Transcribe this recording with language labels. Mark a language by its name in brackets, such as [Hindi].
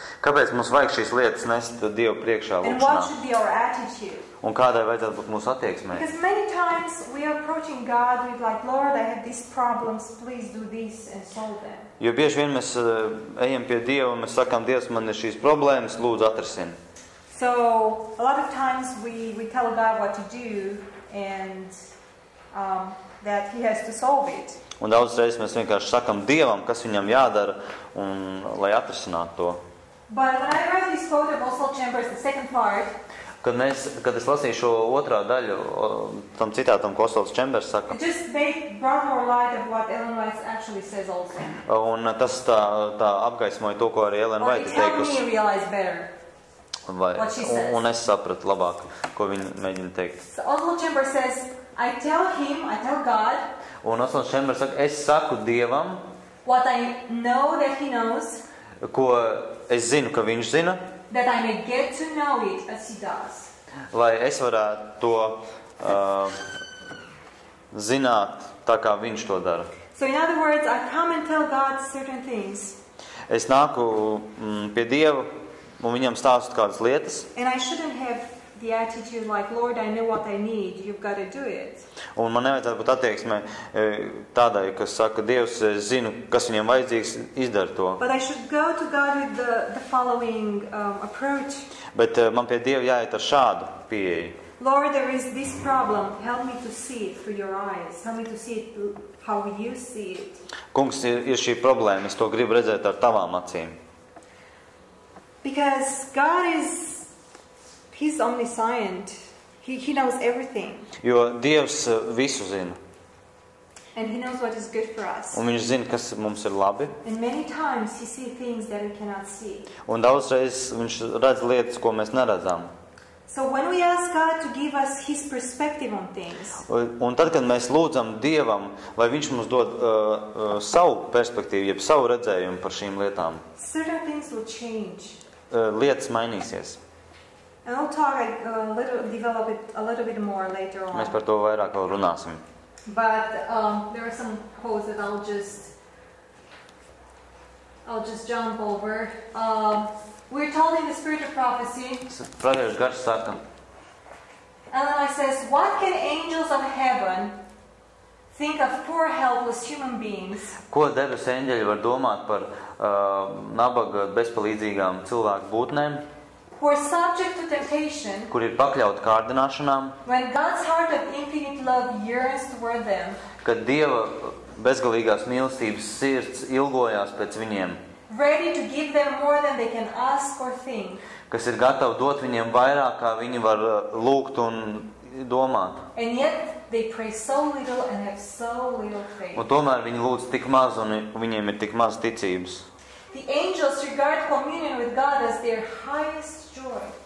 [Latvian] Kāpēc mums vajag šīs lietas nest Dievu priekšā [English] And what [Latvian] lūkšanā? [English] should be our attitude? [Latvian] Un kādai vajadzētu būt mūsu attieksmei? [English] Because many times we are approaching God with like, Lord, I have these problems, please do this and solve them. [Latvian] Jo bieži vien mēs ejam pie Dieva un mēs sakām, Dievs, man ir šīs problēmas, lūdzu atrisini. [English] So a lot of times we tell God what to do and that He has to solve it. [Latvian] Un daudz reizes mēs vienkārši sakam Dievam, kas viņam jādara, un lai atrisinātu to. [English] But when I read this quote of Oswald Chambers, the second part, [Latvian] Kad es lasīju šo otrā daļu, tam citātam, ko Osvalds Čembers saka, [English] it just brought more light of what Ellen White actually says also. [Latvian] un tas tā apgaismoja to, ko arī Ellen [English] Or White it helped [Latvian] teikusi. [English] me realize better. what she says. [Latvian] Un es sapratu labāk, ko viņa mēģina teikt. [English] So Oswald Chambers says, I tell God, [Latvian] Un Osvalds Čembers saka, es saku Dievam, [English] what I know that He knows, [Latvian] ko es zinu, ka viņš zina, [English] that I may get to know it as He does. [Latvian] lai es varētu to zināt tā, kā viņš to dara. [English] So in other words, I come and tell God certain things. [Latvian] Es nāku pie Dieva un viņam stāstu kādas lietas. [English] And I shouldn't have the attitude like, Lord, I know what I need, you've got to do it. [Latvian] Un man nevajadzētu būt attieksmē tādai, kas saka, Dievs, es zinu, kas viņam vajadzīgs, izdara to. [English] But I should go to God with the following approach. [Latvian] Bet man pie Dieva jāiet ar šādu pieeju. [English] Lord, there is this problem. Help me to see it through your eyes. Help me to see it how you see it. [Latvian] Kungs, ir šī problēma, es to gribu redzēt ar tavām acīm. [English] Because God He's omniscient. He knows everything. [Latvian] Jo Dievs visu zina. [English] And He knows what is good for us. [Latvian] Un viņš zina, kas mums ir labi. [English] And many times He sees things that we cannot see. [Latvian] Un daudzreiz viņš redz lietas, ko mēs neredzam. [English] So when we ask God to give us His perspective on things, [Latvian] Un tad, kad mēs lūdzam Dievam, lai viņš mums dod savu perspektīvu, jeb savu redzējumu par šīm lietām, [English] certain things will change. [Latvian] Lietas mainīsies. [English] And I'll develop it a little bit more later on. [Latvian] Mēs par to vairāk vēl runāsim. [English] But there are some quotes that I'll just jump over. We're told in the Spirit of Prophecy, [Latvian] Praviešu gars saka, [English] Ellen White says, what can angels of heaven think of poor helpless human beings [Latvian] ko debesu eņģeļi var domāt par nabaga bezpalīdzīgām cilvēku būtnēm, [English] who are subject to temptation, [Latvian] kur ir pakļauti kārdināšanām, [English] when God's heart of infinite love yearns toward them, [Latvian] kad Dieva bezgalīgās mīlestības sirds ilgojās pēc viņiem, [English] ready to give them more than they can ask or think. [Latvian] Kas ir gatavi dot viņiem vairāk, kā viņi var lūgt un domāt. [English] And yet they pray so little and have so little faith. [Latvian] Un tomēr viņi lūdz tik maz un viņiem ir tik maz ticības. [English] The angels regard communion with God as their highest joy.